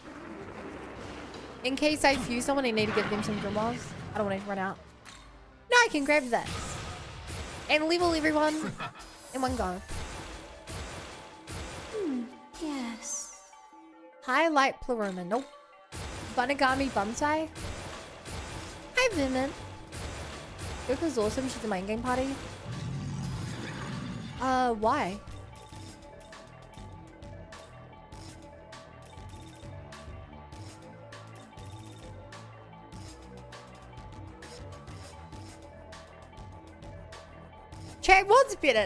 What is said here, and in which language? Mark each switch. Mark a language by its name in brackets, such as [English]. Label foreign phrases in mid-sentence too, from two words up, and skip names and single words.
[English] In case I fuse someone, I need to give them some grimoires. I don't want it to run out. No, I can grab this. And level everyone in one go. Yes. Highlight Pleroma. Nope. Bunagami Bunsai. Hi, Vimin. Yoko's awesome. She's a main game party. Why? Chat, what's better?